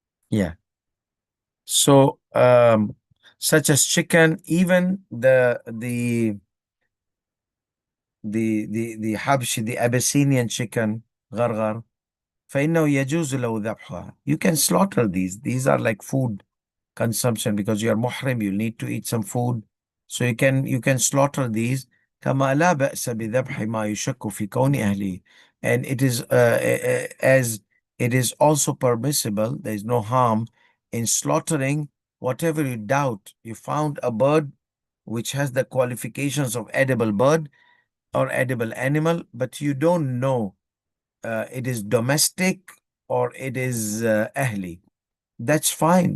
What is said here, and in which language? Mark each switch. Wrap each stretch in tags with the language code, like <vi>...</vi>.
<en>Yeah. So such as chicken, even the Habshi, the Abyssinian chicken,</en> <ar>غرغر, فإنه يجوز له ذبحها.</ar> <en>You can slaughter these. These are like food consumption, because you are muhrim, you need to eat some food. So you can slaughter these.</en> <ar>كما لا بأس بذبح ما يشك في كون أهله.</ar> <en>And it is as it is also permissible, there is no harm in slaughtering, whatever you doubt, you found a bird which has the qualifications of edible bird or edible animal, but you don't know it is domestic or it is ahli. That's fine.</en>